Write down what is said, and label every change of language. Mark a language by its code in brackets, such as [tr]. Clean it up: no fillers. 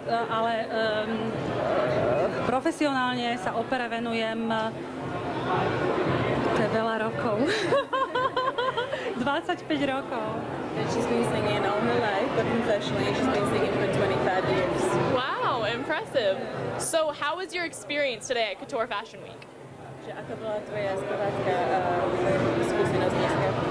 [sk] Ale profesionálne sa opere venujem, to je veľa rokov. 25 rokov. [en] And she's been singing all her life, but professionally she's been singing for 25 years. Wow, impressive. So how was your experience today at Couture Fashion Week? [sk] Aká bola tvoja spevácka skúsenosť dneska?